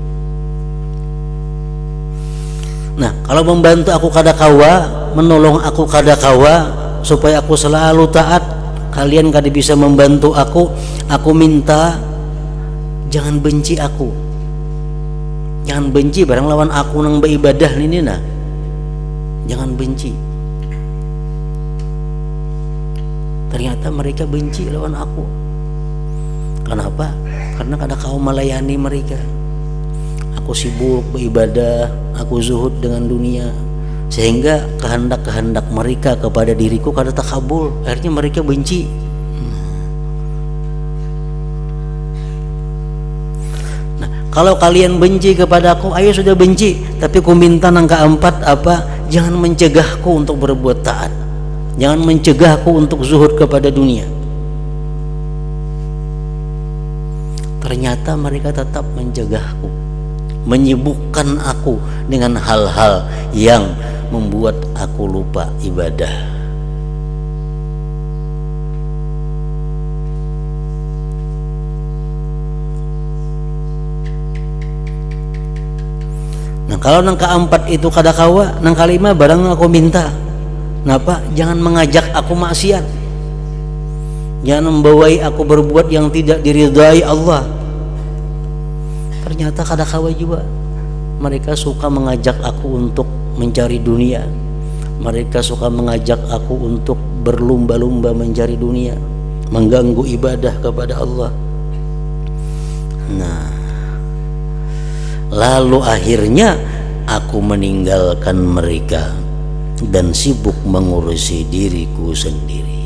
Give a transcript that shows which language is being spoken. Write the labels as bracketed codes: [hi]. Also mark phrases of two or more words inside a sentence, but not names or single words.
[bjn] Nah, kalau membantu aku kada kawa, menolong aku kada kawa, supaya aku selalu taat, kalian kada bisa membantu aku minta jangan benci aku. Jangan benci barang lawan aku nang beribadah ini nah. [id] Jangan benci. [bjn] Ternyata mereka benci lawan aku. Kenapa? Karena kada kau melayani mereka. [id] Aku sibuk beribadah, aku zuhud dengan dunia, sehingga kehendak-kehendak mereka kepada diriku kada takabul. Akhirnya mereka benci. [bjn] Nah, kalau kalian benci kepada aku, ayo sudah benci, tapi ku minta nang keempat apa? [id] Jangan mencegahku untuk berbuat taat. Jangan mencegahku untuk zuhud kepada dunia. Ternyata mereka tetap mencegahku, menyibukkan aku dengan hal-hal yang membuat aku lupa ibadah. [bjn] Nah, kalau nang keempat itu kada kawa, nang kelima barang aku minta, napa? [id] Jangan mengajak aku maksiat, jangan membawai aku berbuat yang tidak diridhai Allah. Ternyata kada kawa juga, mereka suka mengajak aku untuk mencari dunia, mereka suka mengajak aku untuk berlumba-lumba mencari dunia, mengganggu ibadah kepada Allah. Nah, lalu akhirnya aku meninggalkan mereka dan sibuk mengurusi diriku sendiri.